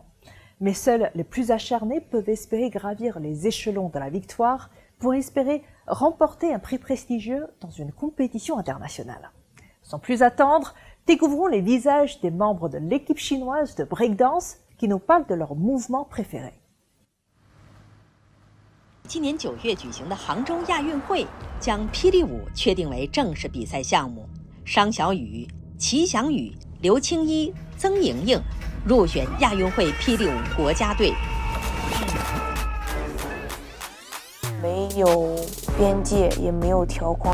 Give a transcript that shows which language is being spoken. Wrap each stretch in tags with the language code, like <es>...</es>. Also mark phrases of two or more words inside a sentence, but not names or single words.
<fr>Mais seuls les plus acharnés peuvent espérer gravir les échelons de la victoire pour espérer remporter un prix prestigieux dans une compétition internationale. Sans plus attendre, découvrons les visages des membres de l'équipe chinoise de breakdance qui nous parlent de leurs mouvements préférés.</fr> <zh>今年9月举行的杭州亚运会将霹雳舞确定为正式比赛项目，商小雨、齐翔宇、刘青一、曾莹莹入选亚运会霹雳舞国家队。没有边界，也没有条框，</zh>